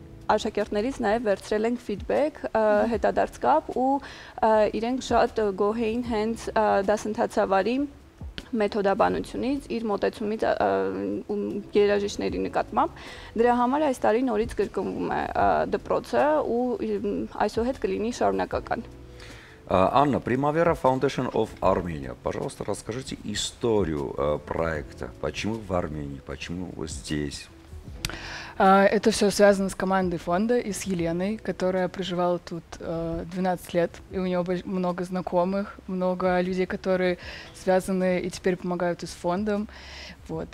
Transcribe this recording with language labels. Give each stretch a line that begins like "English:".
Armenian: աշակերտներից նաև վերցրել ենք feedback, հետադարձ կապ ու իրենք շատ գոհ էին հենց դասընթացավարի մեթոդաբանությունից, իր մոտեցումից երաժիշտների նկատմամբ։ Դրա համար այս տարի նորից կրկնվում է դպրոցը ու այսուհետ кլինի շարունակական։
Russian: Анна, Primavera Foundation of Armenia. Пожалуйста, расскажите историю проекта. Почему в Армении, почему вы здесь? Это все связано с командой фонда и с Еленой, которая проживала тут 12 лет. И у нее много знакомых, много людей, которые связаны и теперь помогают и с фондом. Вот.